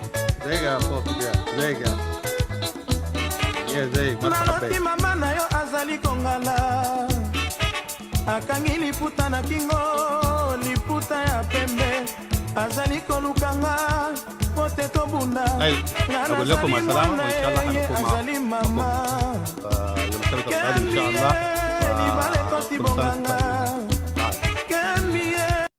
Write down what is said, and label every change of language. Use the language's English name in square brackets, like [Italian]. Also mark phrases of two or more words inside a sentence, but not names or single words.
[Lingala] naloti mama na yo azali kongala akangi liputa na kingo liputa ya pembe azali kolukanga pote tobunda [Arabic] اقول لكم مع السلامه وان شاء الله هنكون [Lingala] azali mama [Arabic] يوم السبت القادم ان شاء الله. [Lingala] libale koti bonganga kembie